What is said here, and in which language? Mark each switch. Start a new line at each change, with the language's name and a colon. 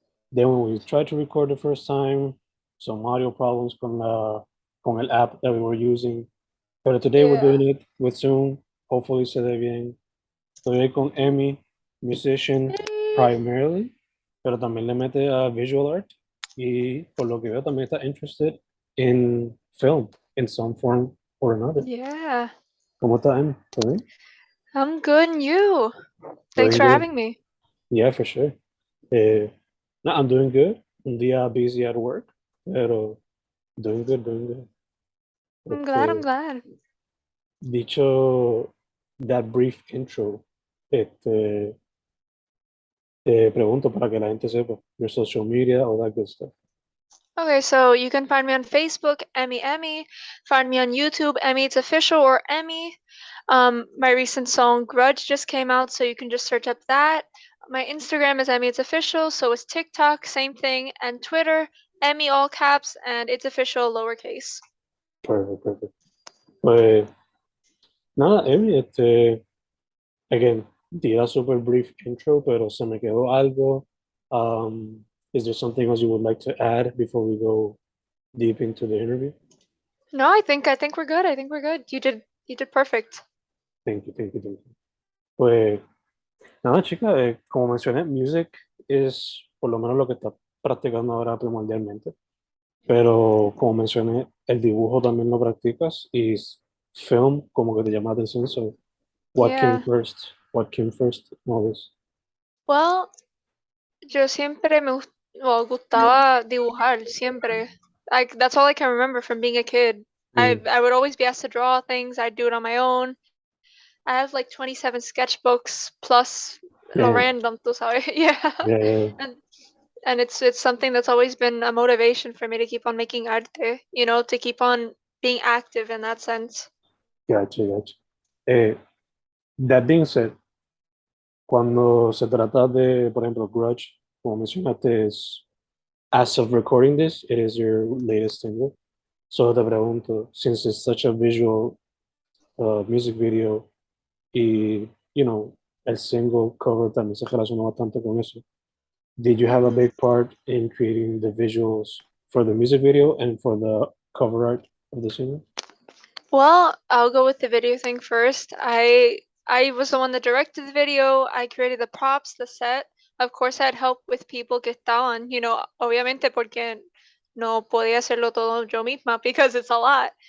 English: Then when we tried to record the first time, some audio problems
Spanish: con el app
English: that we were using.
Spanish: Pero
English: today we're Yeah. doing it with Zoom. Hopefully
Spanish: se ve bien. Estoy ahí con Emmy, musician Yay.
English: primarily,
Spanish: pero también le mete a
English: visual art
Spanish: y por lo que veo también está
English: interested in film in some form or another. Yeah.
Spanish: ¿Cómo está, Emmy? ¿Todo bien?
English: I'm good and you? Thanks Doing for good. having me. Yeah, for sure. Eh, no, I'm doing good.
Spanish: Un día
English: busy at work,
Spanish: pero
English: doing good, doing good. I'm glad, I'm Este, glad.
Spanish: dicho
English: that brief intro, este,
Spanish: te pregunto para que la gente sepa
English: your social media, all that good stuff. Okay, so you can find me on Facebook, Emmy. Find me on YouTube, Emmy It's Official or Emmy. My recent song Grudge just came out, so you can just search up that. My Instagram is Emmy It's Official, so is TikTok, same thing, and Twitter, Emmy all caps and It's Official lowercase. Perfect, perfect.
Spanish: Pues nada, Emmy,
English: again,
Spanish: di
English: a super brief intro,
Spanish: pero se me quedó algo.
English: Is there something else you would like to add before we go deep into the interview? No, I think we're good. I think we're good. You did perfect. Thank you, thank you, thank you.
Spanish: Pues nada, chica, como mencioné, music es por lo menos lo que está practicando ahora primordialmente. Pero como mencioné, el dibujo también lo practicas y film como que te llama la atención.
English: So, what came Yeah. first? What came first? No, this. Well,
Spanish: yo siempre gustaba dibujar, siempre.
English: Like that's all I can remember from being a kid. I Mm, I would always be asked to draw things. I'd do it on my own. I have like 27 sketchbooks plus lo yeah, random,
Spanish: tú sabes.
English: Yeah. yeah, yeah. And and it's something that's always been a motivation for me to keep on making arte, to keep on being active in that sense. Gotcha, gotcha. Eh, that being said,
Spanish: cuando se trata de, por ejemplo,
English: Grudge,
Spanish: como mencionaste, es,
English: as of recording this, it is your latest single. So
Spanish: te pregunto,
English: since it's such a visual music video
Spanish: y, el
English: single cover
Spanish: también se relaciona bastante con eso.
English: Did you have a Mhm. big part in creating the visuals for the music video and for the cover art of the single? Well, I'll go with the video thing first. I was the one that directed the video. I created the props, the set. Of course, I had help with people
Spanish: que estaban, obviamente porque no podía hacerlo todo yo misma
English: because it's a lot.